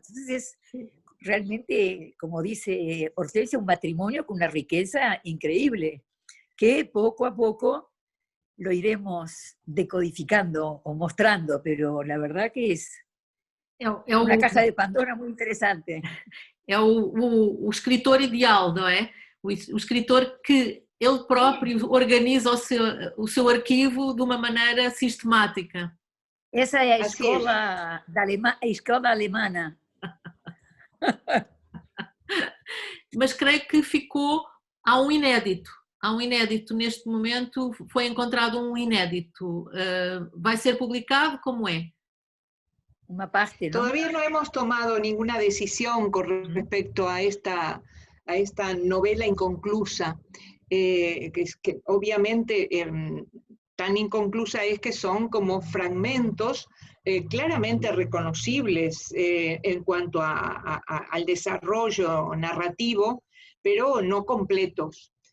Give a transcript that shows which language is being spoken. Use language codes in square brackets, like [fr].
[es] Entonces es realmente, como dice Hortensia, un matrimonio con una riqueza increíble, que poco a poco lo iremos decodificando o mostrando, pero la verdad que es una caja de Pandora muy interesante. [pt] É o escritor ideal, não é? O escritor que ele próprio organiza o seu arquivo de uma maneira sistemática. Essa é a escola alemana. Mas creio que há um inédito neste momento, foi encontrado um inédito. Vai ser publicado? Como é? [es] Una parte, ¿no? Todavía no hemos tomado ninguna decisión con respecto a esta novela inconclusa, que obviamente tan inconclusa es que son como fragmentos claramente reconocibles en cuanto al desarrollo narrativo, pero no completos.